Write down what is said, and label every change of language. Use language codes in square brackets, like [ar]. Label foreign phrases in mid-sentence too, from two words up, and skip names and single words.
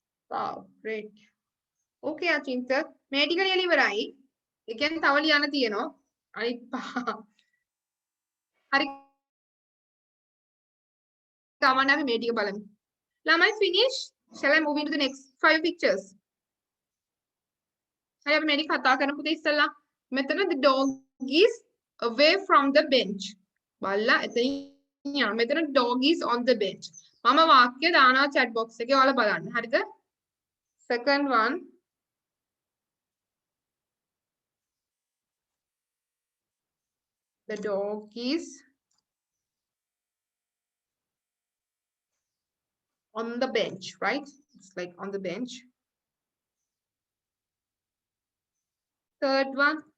[en] Wow, great. Okay, Achinta. [si] මේ ටික ලියලා ඉවරයි. ඒ කියන්නේ තව ලියන්න තියෙනවා. අනිත් පහ. හරි. ගමන් අපි මේ ටික බලමු. ළමයි finish. [en] Shall I move into the next 5 pictures? [si] හරි අපි මේ ටික කතා කරමු පුතේ ඉස්සෙල්ලා. [en] මෙතන the dog is away from the bench. [si] බල්ලා එතනින් යනවා. මෙතන [en] dog is on the bench. [si] මම වාක්‍ය දානවා [en] chat box [si] එකේ ඔයාලා බලන්න. හරිද? [en] Second one. The dog is on the bench, right? It's like on the bench. Third one.